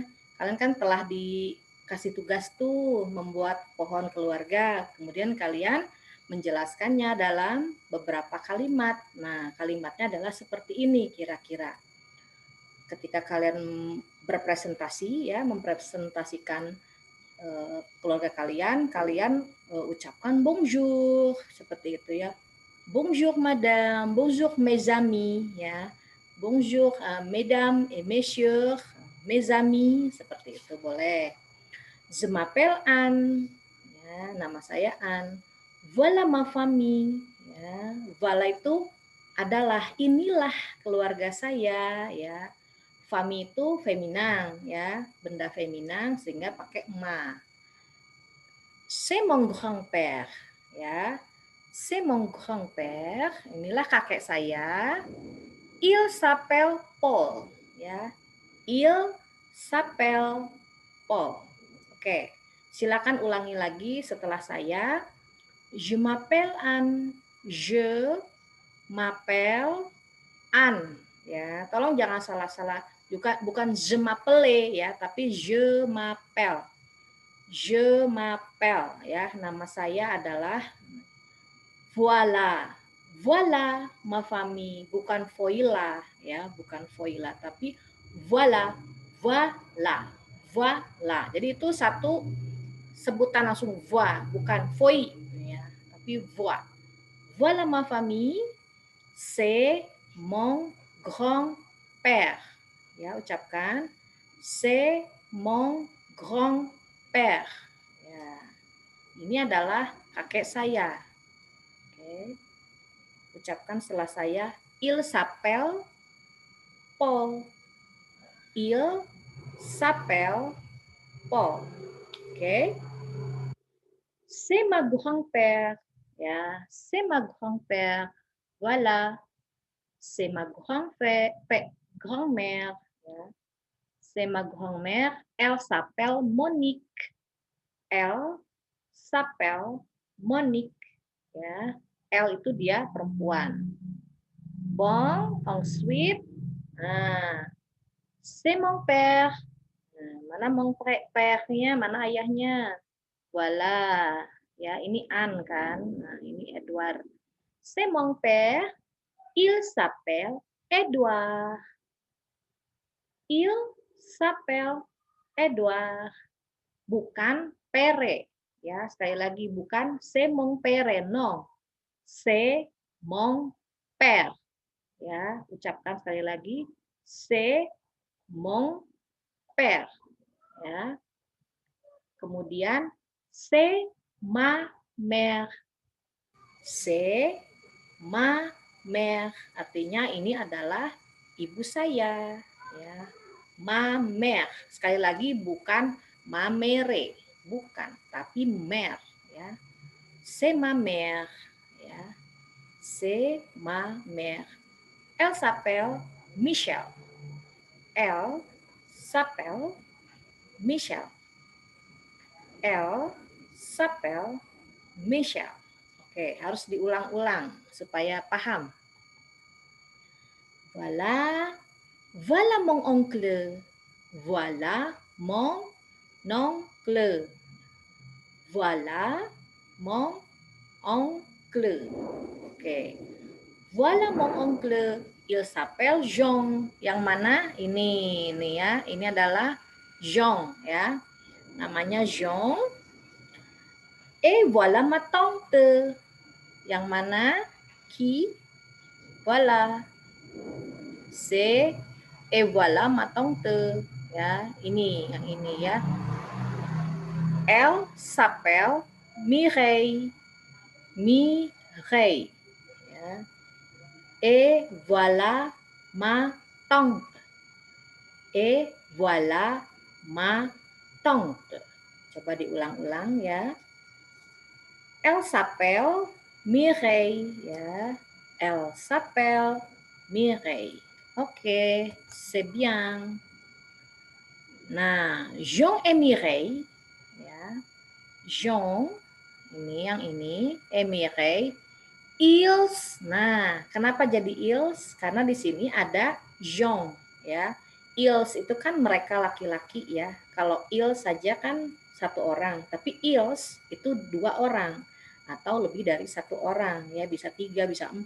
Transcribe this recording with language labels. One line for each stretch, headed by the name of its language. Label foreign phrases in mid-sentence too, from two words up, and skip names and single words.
Indonesian: Kalian kan telah dikasih tugas tuh membuat pohon keluarga, kemudian kalian menjelaskannya dalam beberapa kalimat. Nah, kalimatnya adalah seperti ini kira-kira. Ketika kalian berpresentasi ya, mempresentasikan keluarga kalian, kalian ucapkan bonjour seperti itu ya.
French: Bonjour madame, bonjour mes amis ya. Bonjour mesdames et messieurs, mes amis,
Indonesian: seperti itu boleh.
French: Je m'appelle Anne,
Indonesian: ya, nama saya Anne.
French: Voilà ma famille, ya.
Indonesian: Voilà itu adalah, inilah keluarga saya ya. Fami itu feminang ya, benda feminang sehingga pakai ma.
French: C'est mon grand-père ya. C'est mon grand-père,
Indonesian: inilah kakek saya.
French: Il s'appelle Paul ya. Il s'appelle Paul.
Indonesian: Oke, silakan ulangi lagi setelah saya.
French: Je m'appelle Anne. Je m'appelle Anne.
Indonesian: Ya, tolong jangan salah-salah. Juga bukan
French: je m'appelle
Indonesian: ya, tapi
French: je m'appelle. Je m'appelle
Indonesian: ya, nama saya adalah voilà.
French: Voilà ma famille,
Indonesian: bukan voila ya, bukan voila, tapi
French: voilà, voilà, voilà.
Indonesian: Jadi itu satu sebutan langsung voix, bukan voi ya, tapi voix.
French: Voilà ma famille, c'est mon grand-père.
Indonesian: Ya, ucapkan.
French: C'est mon grand-père.
Indonesian: Ya. Ini adalah kakek saya. Oke. Ucapkan setelah saya.
French: Il s'appelle Paul. Il s'appelle Paul. Oke. C'est ma grand-père. Ya, c'est ma grand-père. Voilà. C'est ma grand-mère. Ya. C'est ma grand-mère. Elle s'appelle Monique. Elle s'appelle Monique.
Indonesian: Ya. Elle itu dia perempuan.
French: Bon, ensuite, c'est mon père.
Indonesian: Mana
French: mon père-
Indonesian: nya, mana ayahnya? Voilà. Ya, ini Anne kan. Nah, ini Edward.
French: C'est mon père. Il s'appelle Edouard. Il s'appelle Edouard.
Indonesian: Bukan pere. Ya, sekali lagi bukan
French: c'est mon père,
Indonesian: no.
French: C'est mon père.
Indonesian: Ya, ucapkan sekali lagi
French: c'est mon père.
Indonesian: Ya. Kemudian
French: c'est ma mère. C'est ma mère.
Indonesian: Artinya ini adalah ibu saya, ya.
French: Ma mère.
Indonesian: Sekali lagi bukan
French: ma mere,
Indonesian: bukan, tapi mère, ya.
French: C'est ma mère, ya. C'est ma mère. Elle s'appelle Michel. Elle s'appelle Michel. Elle s'appelle Michel.
Indonesian: Oke, harus diulang-ulang supaya paham.
French: Voilà, voilà mon oncle. Voilà mon oncle. Voilà mon oncle. Oke. Voilà mon oncle. Il s'appelle Jean.
Indonesian: Yang mana? Ini ya. Ini adalah Jean ya. Namanya Jean.
French: Et voilà ma tante.
Indonesian: Yang mana?
French: Qui? Voilà. C'est et voilà ma tante.
Indonesian: Ya, ini yang ini ya.
French: Elle s'appelle Mireille. Mireille. Ya. Et voilà ma tante. Et voilà ma tante.
Indonesian: Coba diulang-ulang ya.
French: Elle s'appelle Mireille ya. Elle s'appelle Mireille. Oke, c'est bien. Nah, Jean et Mireille ya.
Indonesian: Jean ini yang ini,
French: et Mireille. Ils.
Indonesian: Nah, kenapa jadi ils? Karena di sini ada Jean ya. Ils itu kan mereka laki-laki ya. Kalau ils saja kan satu orang, tapi ils itu dua orang atau lebih dari satu orang ya, bisa 3, bisa 4.